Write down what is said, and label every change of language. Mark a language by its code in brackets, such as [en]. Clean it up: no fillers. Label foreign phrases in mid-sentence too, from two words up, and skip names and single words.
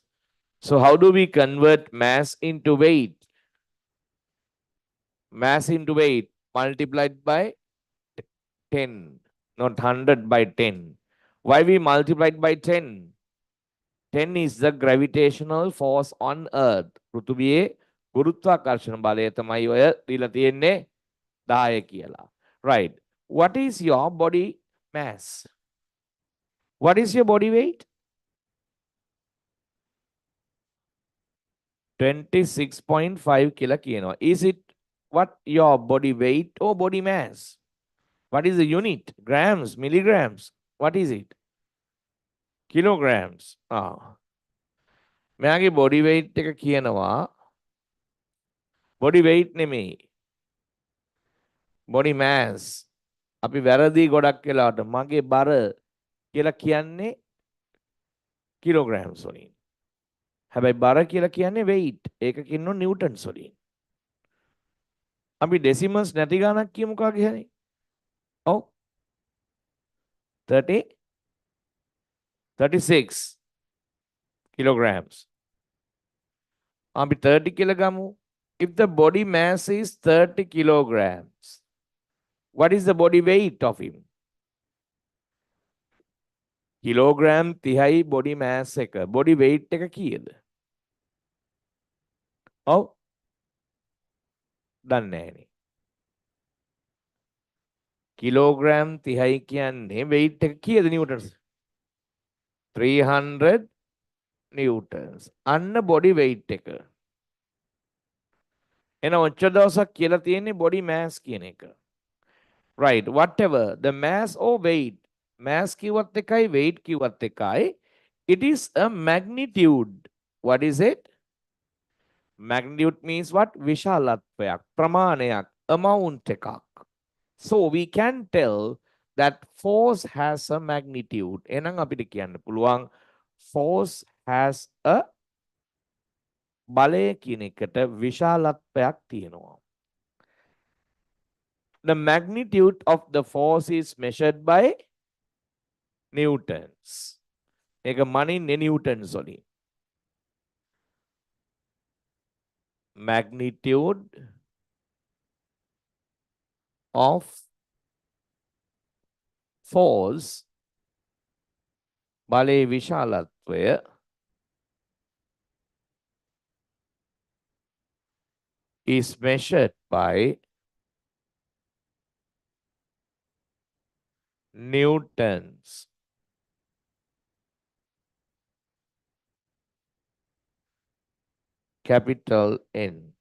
[en] So how do we convert mass into weight? Mass into weight multiplied by 10, not 100 by 10. Why we multiplied by 10? 10 is the gravitational force on earth. [si] පෘථිවියේ ගුරුත්වාකර්ෂණ බලය තමයි ඔය දීලා තියෙන්නේ 10 කියලා. [en] Right. What is your body mass? What is your body weight? [si] 26.5 කියලා කියනවා. [en] Is it what your body weight or body mass? What is the unit? Grams, milligrams? What is it? [si] Kilograms. මෙයාගේ [en] body weight [si] එක කියනවා. [en] Body weight නෙමෙයි. Body mass. [si] අපි වැරදි ගොඩක් වෙලාවට මගේ බර කියලා කියන්නේ kilograms වලින්. හැබැයි බර කියලා කියන්නේ weight. ඒක කියනවා newtons වලින්. අපි decimals නැති ගානක් කියමු කාගේ හරි. ඔව්. 30 36 kilograms. අපි 30 කියලා ගමු. [en] If the body mass is 30 kilograms, what is the body weight of him? [si] Kilogram 30යි [en] body mass [si] එක. [en] Body weight [si] එක කීයද? ඔව්. දන්නේ නැහැනේ. Kilogram 30යි කියන්නේ weight එක කීයද newtons? [en] 300 newtons. [si] අන්න [en] body weight [si] එක. එන ඔච්චර දවසක් කියලා තියෙන්නේ [en] body mass [si] කියන එක. [en] Right, whatever the mass or weight, mass [si] කිව්වත් එකයි [en] weight [si] කිව්වත් එකයි, [en] it is a magnitude. What is it? Magnitude means what? [si] විශාලත්වයක්, ප්‍රමාණයක්, amount එකක්. [en] So we can tell that force has a magnitude. [si] එහෙනම් අපිට කියන්න පුළුවන් [en] force has a [si] බලය කියන එකට විශාලත්වයක් තියෙනවා. [en] The magnitude of the force is measured by newtons. [si] ඒක මනින්නේ newtons වලින්. [en] Magnitude of force [si] බලයේ විශාලත්වය [en] is measured by newtons. Capital N.